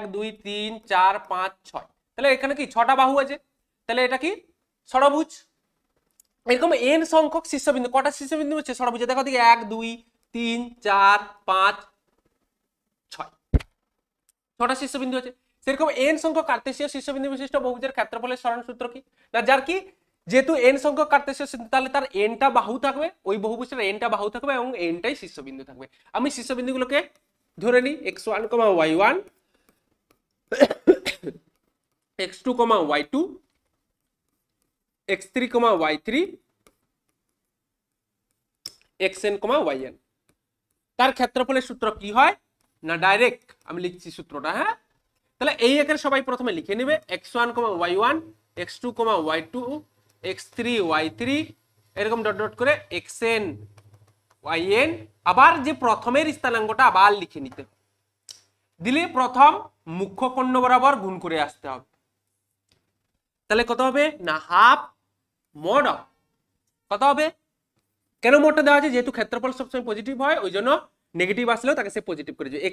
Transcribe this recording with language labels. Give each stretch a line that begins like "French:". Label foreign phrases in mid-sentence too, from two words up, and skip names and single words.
Bangla: 2 3 4 5 6 তাহলে এখানে কি 6টা বাহু আছে তাহলে এটা কি ষড়ভুজ এরকম n সংখ্যক শীর্ষবিন্দু কটা শীর্ষবিন্দু আছে ষড়ভুজে দেখো দেখি 1 2 3 4 5 6 6টা শীর্ষবিন্দু আছে সেরকম n সংখ্যক কার্তেশীয় শীর্ষবিন্দু বিশিষ্ট বহুভুজের ক্ষেত্রফলের সরণ সূত্র কি না যার কি যেহেতু এন সংখ্যক কার্তেশীয় সিন্ধু তাহলে তার এনটা বাহু থাকবে, ওই বহুভুজটার এনটা বাহু থাকবে এবং এনটাই শীর্ষবিন্দু থাকবে। আমি শীর্ষবিন্দুগুলোকে ধরে নিই x1, y1, x2, y2, x3, y3, xn, yn। তার ক্ষেত্রফলের সূত্র কি হয় না, ডাইরেক্ট আমি লিখছি সূত্রটা। হ্যাঁ, তাহলে এই একের সবাই প্রথমে লিখে নেবে x1, y1, x2, y2, x3, y3, এরকম
English: dot dot
Bangla: করে xn, yn। আবার যে প্রথমের স্থানাঙ্কটা আবার লিখে নিতে হবে, দিলে প্রথম মুখ্য কর্ণ বরাবর গুণ করে আসতে হবে। তাহলে কত হবে না
English: half mod of,
Bangla: কত হবে, কেন মোডটা দেওয়া আছে, যেহেতু ক্ষেত্রফল সবসময় পজিটিভ হয় ওই জন্য নেগেটিভ আসলেও তাকে সে পজিটিভ করে দেবে।